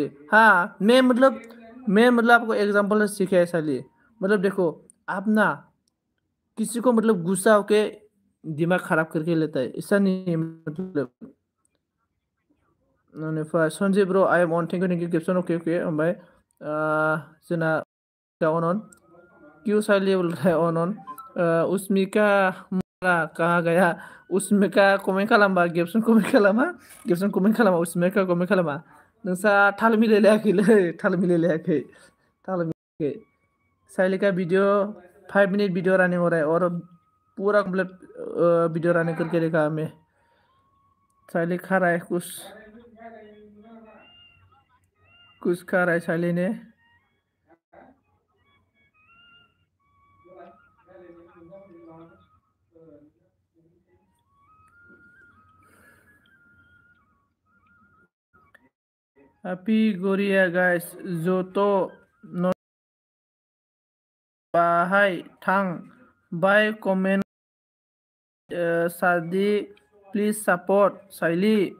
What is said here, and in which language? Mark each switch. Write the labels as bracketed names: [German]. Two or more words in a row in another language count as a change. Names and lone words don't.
[Hindi] हाँ मैं मतलब आपको एग्जांपल सीखा है साली। मतलब देखो, आप ना किसी को मतलब गुस्सा होके दिमाग खराब करके लेता है, ऐसा नहीं है मतलब। [English] Sanjay bro, I am on, thank you caption, okay okay. [Hindi] ओमफ्राय जोंना ऑन क्यों साइले बोल रहा है ऑन। उसमिका मोरा कहाँ गया? [Bodo] उसमिका कमेन्ट खालामबा गेप्सन कमेन्ट खालामा, गेप्सन कमेन्ट खालामा, उसमिका कमेन्ट खालामा। नोंसा थाल मिलायलायाखैलै, थाल मिलायलायाखै, थाल मिलायाखै। [Hindi] साइले का वीडियो 5 मिनट वीडियो रनिंग हो रहा है, और पूरा [English] complete video running [Hindi] करके देखा हमें। साइले खा रहा है कुछ खा रहा है साइले ने। [Bodo] हैप्पी गोरिया गाइस, जो तो न बाहाय थां बाय कमेन्ट सादि [English] please support [Bodo] साइली।